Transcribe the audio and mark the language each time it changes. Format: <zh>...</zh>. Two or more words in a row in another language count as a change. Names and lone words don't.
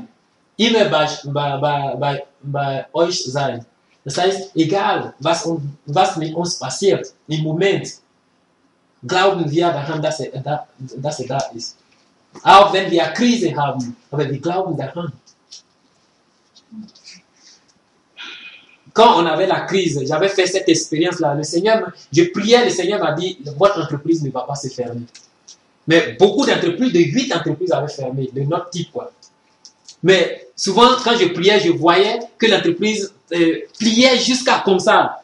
<de>Immer bei euch sein. Das heißt, egal was mit uns passiert, im Moment, glauben wir daran, dass er da ist. Auch wenn wir Krise haben, aber wir glauben daran.</de> <fr>Quand on avait la crise, j'avais fait cette expérience-là. Je priais, le Seigneur m'a dit, votre entreprise ne va pas se fermer. Mais beaucoup d'entreprises, de 8 entreprises avaient fermé, de notre type, quoi. Mais souvent, quand je priais, je voyais que l'entreprise pliait jusqu'à comme ça.</fr>